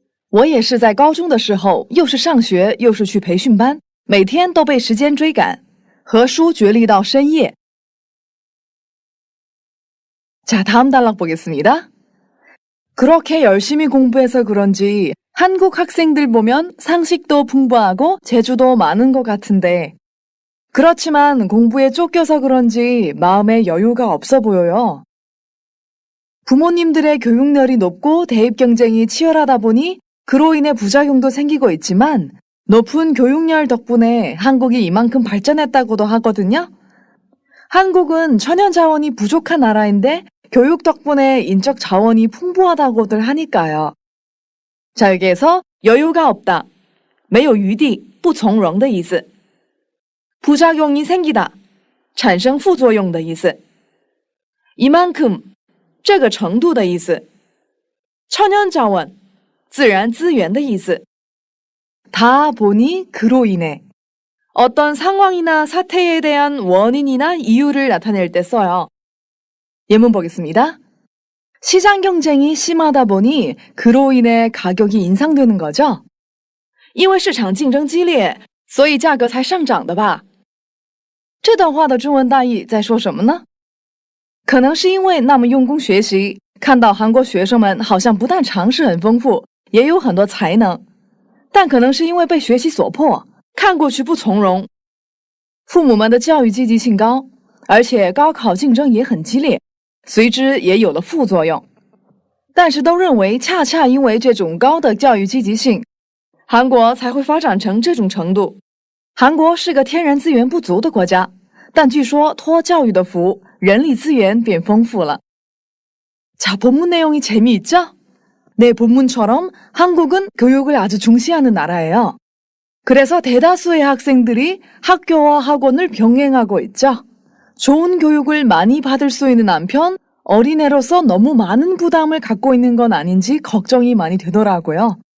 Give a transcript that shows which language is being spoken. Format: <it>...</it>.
<zh>我也是在高中的时候，又是上学又是去培训班，每天都被时间追赶，和书角力到深夜。</zh> <ko>자, 다음 단락 보겠습니다. 그렇게 열심히 공부해서 그런지 한국 학생들 보면 상식도 풍부하고 재주도 많은 것 같은데 그렇지만 공부에 쫓겨서 그런지 마음에 여유가 없어 보여요. 부모님들의 교육열이 높고 대입 경쟁이 치열하다 보니 그로 인해 부작용도 생기고 있지만 높은 교육열 덕분에 한국이 이만큼 발전했다고도 하거든요. 한국은 천연 자원이 부족한 나라인데 교육 덕분에 인적 자원이 풍부하다고들 하니까요. 자, 여기에서 여유가 없다.</ko> <zh>没有余地,不从容的意思.</zh> <ko>부작용이 생기다.</ko> <zh>产生副作用的意思. 이만큼, 这个程度的意思.천연 자원, 自然资源的意思.</zh> <ko>다 보니 그로 인해 어떤 상황이나 사태에 대한 원인이나 이유를 나타낼 때 써요. 예문 보겠습니다. 시장 경쟁이 심하다 보니 그로 인해 가격이 인상되는 거죠.</ko> <zh>因为市场竞争激烈，所以价格才上涨的吧。这段话的中文大意在说什么呢？可能是因为那么用功学习，看到韩国学生们好像不但常识很丰富，也有很多才能，但可能是因为被学习所迫，看过去不从容。父母们的教育积极性高，而且高考竞争也很激烈，随之也有了副作用。但是都认为，恰恰因为这种高的教育积极性，韩国才会发展成这种程度。韩国是个天然资源不足的国家，但据说托教育的福，人力资源变丰富了。</zh> <ko>자, 본문 내용이 재미있죠? 네, 본문처럼 한국은 교육을 아주 중시하는 나라예요. 그래서 대다수의 학생들이 학교와 학원을 병행하고 있죠. 좋은 교육을 많이 받을 수 있는 한편 어린애로서 너무 많은 부담을 갖고 있는 건 아닌지 걱정이 많이 되더라고요.</ko>